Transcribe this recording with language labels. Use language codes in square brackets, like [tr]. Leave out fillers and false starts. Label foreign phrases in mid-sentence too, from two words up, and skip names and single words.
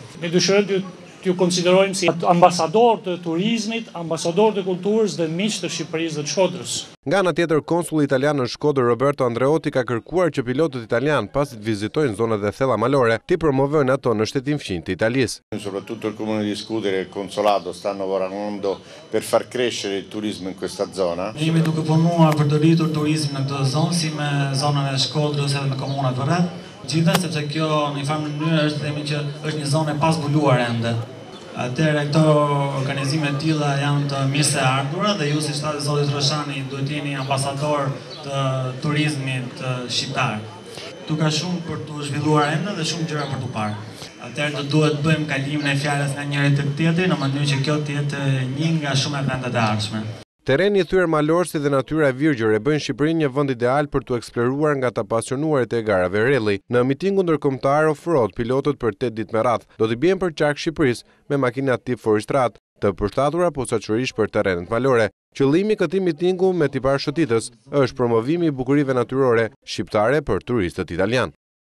[sq] Ne dëshirojmë t'ju konsiderojmë si ambasador të turizmit, ambasador të kulturës dhe miq të Shqipërisë dhe të Shkodrës. Nga ana tjetër, konsulli italian në Shkodër Roberto Andreotti ka kërkuar që pilotët italian, pasi të vizitojnë zonat e thella malore, ti promovojnë ato në shtetin fqinj të Italisë. [it] Soprattutto il comune di Scuderi e il consolato stanno lavorando per far crescere il turismo in questa zona. [sq] Ne jemi duke punuar për të rritur turizmin në këtë zonë, si me zonën e Shkodrës edhe me komunat të rreth. Gjithashtu sepse kjo në një farë mënyrë është themi që është një zonë e pazbuluar ende. Atëherë këto organizime të tilla janë të mirë se ardhura dhe ju si shtati Zoti Trashani duhet jeni ambasador të turizmit shqiptar. Tu ka shumë për të zhvilluar ende dhe shumë gjëra për të parë. Atëherë do duhet bëjmë kalimin e fjalës nga njëri tek tjetri në mënyrë që kjo të jetë një nga shumë e vendet e ardhshme. Terreni i thyer malor si dhe natyra e virgjër e bëjnë Shqipërinë një vend ideal për të eksploruar nga të pasionuarit e garave rally. Në mitingun ndërkombëtar off-road, pilotët për 8 ditë me radhë do të bien për qark Shqipërisë me makina tip Forestrat, të përshtatura posaçërisht për terrenet malore. Qëllimi i këtij mitingu me tipar shëtitës është promovimi i bukurive natyrore shqiptare për turistët italian.